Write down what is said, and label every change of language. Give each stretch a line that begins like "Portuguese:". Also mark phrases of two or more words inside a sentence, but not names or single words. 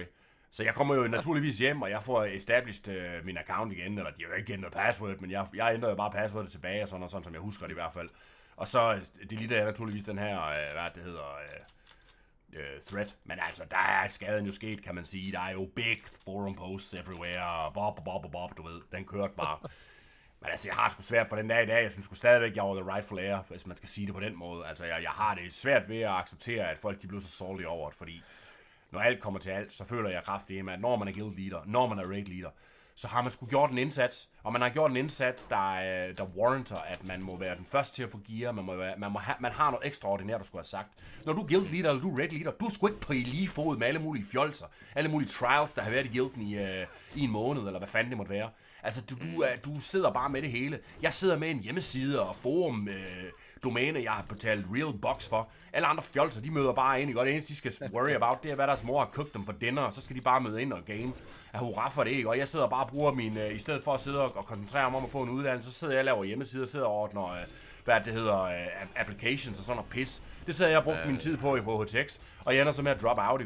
Danish: Så jeg kommer jo naturligvis hjem, og jeg får established min account igen, eller de har jo ikke ændret password, men jeg ændrer jo bare passwordet tilbage, og sådan som jeg husker det i hvert fald. Og så deleter jeg naturligvis den her, thread. Men altså, der er skaden jo sket, kan man sige. Der er jo
English: big forum posts everywhere,
Danish: og bob, du ved, den kørte bare. Men altså, jeg har sgu svært for den dag i dag. Jeg synes sgu stadigvæk, jeg var
English: the rightful heir,
Danish: hvis man skal sige det på den måde. Altså, jeg har det svært ved at acceptere, at folk de blev så salty over det, fordi når alt kommer til alt, så føler jeg kraftigt, at når man er
English: guild leader,
Danish: når man er
English: raid leader,
Danish: så har man sgu gjort en indsats, og man har gjort en indsats, der warranter, at man må være den første til at få gear, man har noget ekstraordinært, du skulle have sagt. Når du er
English: guild leader,
Danish: eller du er
English: raid leader,
Danish: du er sgu ikke på i lige fod med alle mulige fjolser, alle mulige trials, der har været i guilden i en måned, eller hvad fanden det måtte være. Altså, du sidder bare med det hele. Jeg sidder med en hjemmeside og forum, domæne, jeg har betalt
English: real bucks
Danish: for. Alle andre fjolser, de møder bare ind i godt. Det eneste, de skal
English: worry about,
Danish: det er, hvad deres mor har købt dem for dinner, og så skal de bare møde ind og game. Jeg hurra for det, ikke? Og jeg sidder bare og bruger i stedet for at sidde og koncentrere mig om at få en uddannelse, så sidder jeg og laver hjemmesider, sidder og ordner, applications og sådan noget pis. Det sidder jeg og brugt min tid på i HTX, og jeg ender så med at droppe out, ikke?